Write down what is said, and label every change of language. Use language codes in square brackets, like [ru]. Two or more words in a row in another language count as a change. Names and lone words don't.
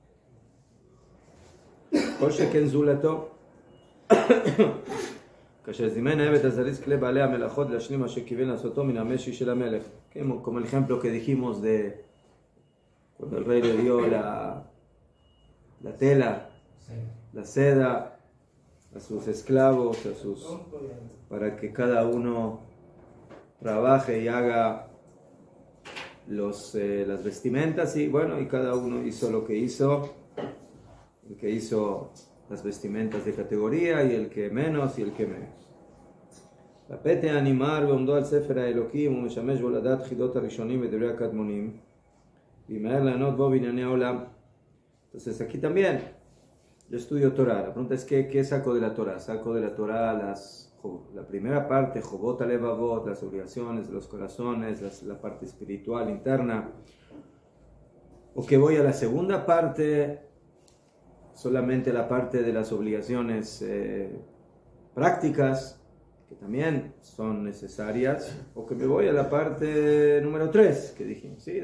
[es] Como el ejemplo que dijimos de cuando el rey le dio la tela, la seda a sus esclavos, para que cada uno trabaje y haga las vestimentas y bueno, y cada uno hizo lo que hizo. El que hizo las vestimentas de categoría y el que menos y el que menos. [he] הפתי הנמהר ועומדו על ספר האלוקים ומשמש בו לדעת חידות הראשונים ודברי הקדמונים וימהר לענות בו בענייני העולם. [es] Entonces aquí también yo estudio Torah. La pregunta es ¿qué saco de la Torah? Saco de la Torah la primera parte, Jobot Alevavot, las obligaciones de los corazones, la parte espiritual interna, o que voy a la segunda parte, solamente la parte de las obligaciones prácticas, que también son necesarias, o que me voy a la parte número 3, que dijimos, ¿sí?